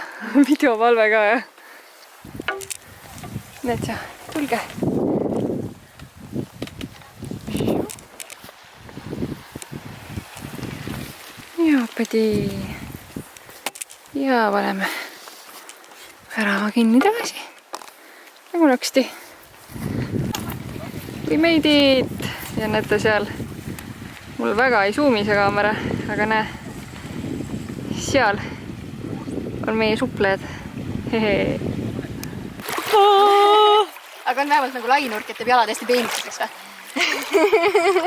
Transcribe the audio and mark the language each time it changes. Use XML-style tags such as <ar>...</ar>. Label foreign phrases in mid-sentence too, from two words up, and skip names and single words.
<et>Videovalve ka, jah. Need sa, tulge. Ja pidi. Ja paneme värava kinni tagasi. Nagu naksti.</et> <en>We made it!</en> <et>Ja näete seal, mul väga ei suumi see kaamera, aga näe, seal on meie suplejad. Aga on vähemalt nagu lainurk, et teeb jalad hästi peenikeseks või?</et>